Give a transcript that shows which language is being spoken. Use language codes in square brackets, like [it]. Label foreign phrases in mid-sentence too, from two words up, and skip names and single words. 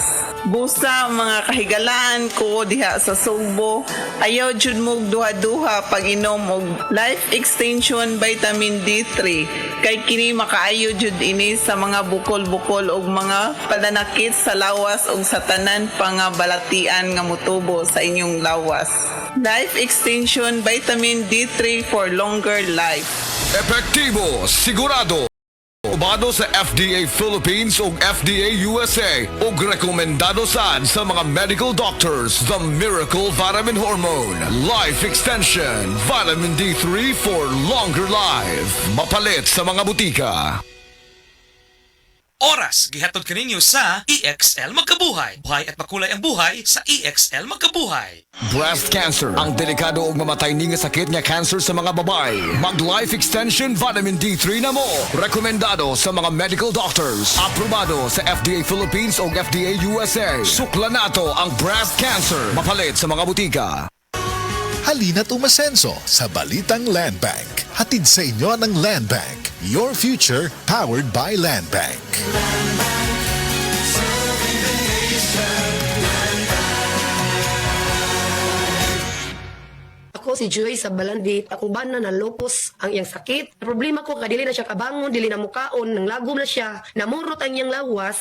[ceb] Busa mga kahigalaan ko diha sa Sugbo, ayaw jud mo duha-duha pag inom og Life Extension Vitamin D3 kay kini makaayo jud ini sa mga bukol-bukol og mga padanakit sa lawas og sa tanan pa nga balatian nga motubo sa inyong lawas. [en] Life Extension Vitamin D3 for longer life. [ceb] Epektibo, sigurado. Ubado sa FDA Philippines ug FDA USA ug rekomendado sad sa mga [en] medical doctors. The Miracle Vitamin Hormone Life Extension Vitamin D3 for longer life. [ceb] Mapalit sa mga butika. Oras, gihatod kaninyo sa EXL Magkabuhay. [tl] Buhay at makulay ang buhay sa EXL Magkabuhay. [ceb] Breast cancer, ang delikado ug mamatay ni nga sakit nga cancer sa mga babae. Mag Life Extension Vitamin D3 na mo. Rekomendado sa mga [en] medical doctors. [ceb] Aprobado sa FDA Philippines ug FDA USA. Sukla nato ang breast cancer. Mapalit sa mga butika. [tl] Halina't umasenso sa Balitang Land Bank. Hatid sa inyo ng Land Bank. [en] Your future powered by Land Bank. [ceb] Ako si Joy sa Balandi, akong bana na lupus ang iyang sakit. Problema ko kadili na siya kabangon, dili na mukaon, nang lagom na siya, namurot ang iyang lawas.